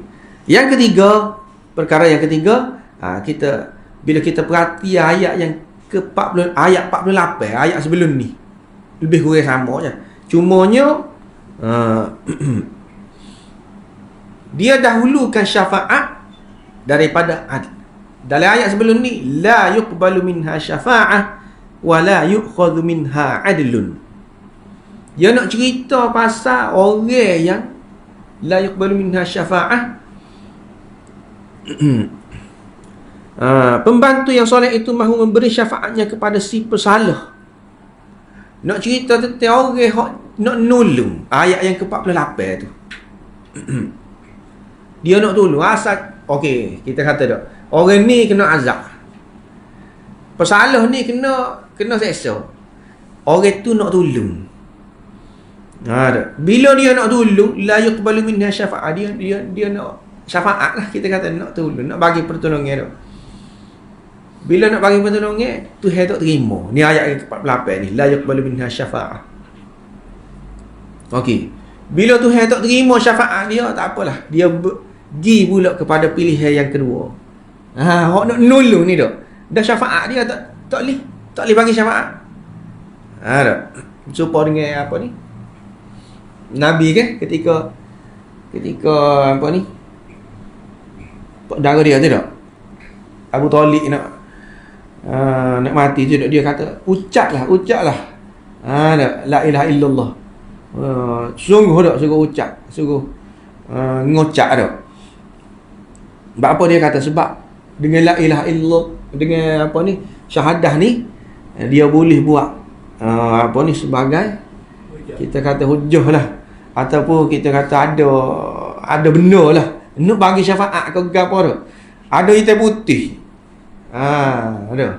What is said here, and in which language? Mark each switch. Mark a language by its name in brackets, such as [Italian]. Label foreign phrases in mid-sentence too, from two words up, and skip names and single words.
[Malay] Yang ketiga, perkara yang ketiga, kita bila kita perhati ayat yang ke-40, ayat 48, ayat sebelum ni lebih kurang sama je. Cumanya dia dahulukan syafaat daripada adl. Dalam ayat sebelum ni, [Arabic] لا يقبل منها شفاعة ولا يؤخذ منها عدل. [Malay] Dia nak cerita pasal orang yang [Arabic] لا يقبل منها شفاعة. [Malay] Pembantu yang soleh itu mahu memberi syafaatnya kepada si pesalah. Nak cerita tentang orang yang nak nolong. Ayat yang ke-48 tu. Dia nak tolong. Asal, okey, kita kata tak. Orang ni kena azab. Pesalah ni kena seksa. Orang tu nak tolong. Bila dia nak tolong, [Arabic] لا يقبل منها شفاعة. [Malay] Dia nak syafaat lah, kita kata nak tolong, nak bagi pertolongan tu. Bila nak bagi pertolongan, Tuhan tak terima. Ni ayat yang ke-48 ni, [Arabic] لا يقبل منها شفاعة. [Malay] Okey. Bila Tuhan tak terima syafaat dia, tak apalah. Dia pergi pula kepada pilihan yang kedua. Hok nak nolong ni dah. Dah syafaat dia tak boleh bagi syafaat. Tak. Serupa dengan apa ni? Nabi kan ketika apa ni? Darah dia tu tak? Abu Talib nak mati je, dia kata ucaplah [Arabic] لا إله إلا الله. [Malay] Sungguh tak suruh ucap, suruh ngocak tak. Sebab apa dia kata? Sebab dengan [Arabic] لا إله إلا الله, [Malay] dengan apa ni, syahadah ni, dia boleh buat apa ni sebagai, kita kata hujah lah, ataupun kita kata ada benda lah nak bagi syafaat ke apa tu. Ada hitam putih. Ada.